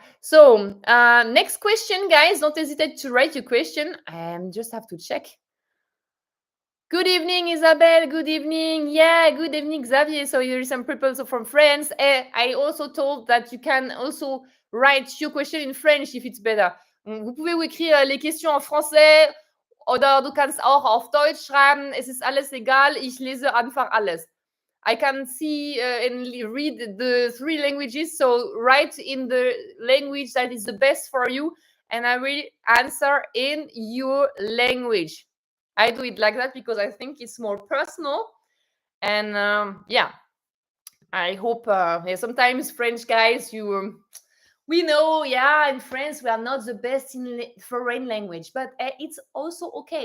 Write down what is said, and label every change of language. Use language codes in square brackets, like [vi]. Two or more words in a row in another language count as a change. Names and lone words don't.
[en] So next question, guys. Don't hesitate to write your question. I just have to check. Good evening, Isabelle. Good evening. Yeah, good evening, Xavier. So there is some people from France. I also told that you can also write your question in French if it's better. [fr] Vous pouvez écrire les questions en français [de] oder du kannst auch auf Deutsch schreiben. Es ist alles egal. Ich lese einfach alles. [en] I can see and read the 3 languages. So write in the language that is the best for you, and I will answer in your language. I do it like that because I think it's more personal. And yeah, I hope sometimes French guys, we know, yeah, in France we are not the best in foreign language, but it's also okay.